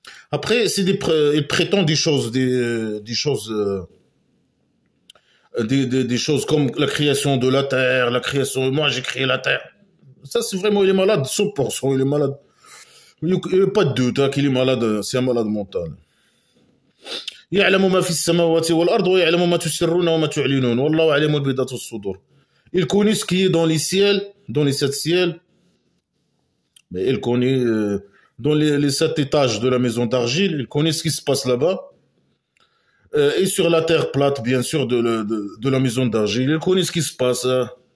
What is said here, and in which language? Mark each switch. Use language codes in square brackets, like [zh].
[fr] Après, il prétend des choses, des choses comme la création de la terre, moi j'ai créé la terre. Ça, c'est vraiment, il est malade, 100%, il est malade. Il n'y a pas de doute hein, qu'il est malade, c'est un malade mental. [ar] يعلم ما في السماوات والأرض ويعلم ما تسرون وما تعلنون والله أعلم بذات الصدور. [fr] Il connaît ce qui est dans les ciels, dans les sept ciels, mais il connaît dans les 7 étages de la maison d'argile, il connaît ce qui se passe là-bas. Et sur la terre plate, bien sûr, de la maison d'argile. Il connaît ce qui se passe. Hein.